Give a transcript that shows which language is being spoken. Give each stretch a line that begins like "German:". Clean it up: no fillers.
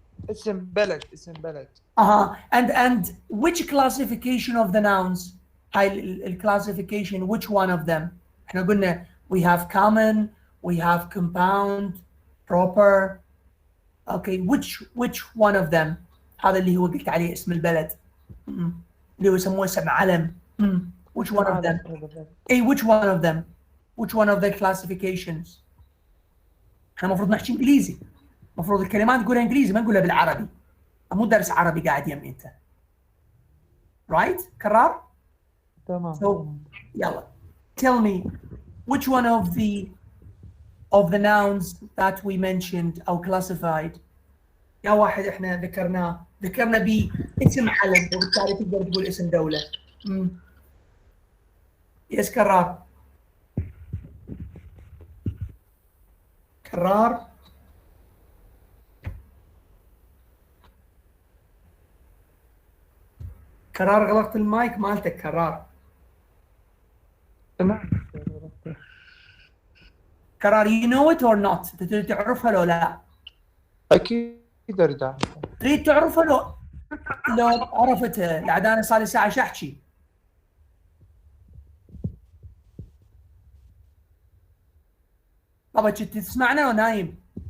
Arabic: اسم بلد.
English: And which classification of the nouns? هاي classification, which one of them?
Arabic: احنا قلنا
English: we have common, we have compound, proper. Okay, which one of them?
Arabic: هذا اللي هو قلت عليه اسم البلد. اللي هو يسموه اسم علم.
English: Which one of them? which one of them? Which one of the classifications?
Arabic: احنا المفروض نحكي انجليزي. المفروض الكلمات نقولها انجليزي ما نقولها بالعربي. مو درس عربي قاعد يمي انت. Right? كرار؟ تمام. So يلا.
English: Tell me which one of the nouns that we mentioned أو classified
Arabic: يا واحد احنا ذكرنا باسم علم وبالتالي تقدر تقول اسم دولة. يس كرار. كرار غلقت المايك مالتك كرار. تمام.
English: كرار you know it or not؟
Arabic: تريد تعرفها لو لا؟ اكيد اريد اعرفها. تريد تعرفها لو عرفتها لعد انا صار لي ساعه احكي. بابا كنت تسمعنا ونايم؟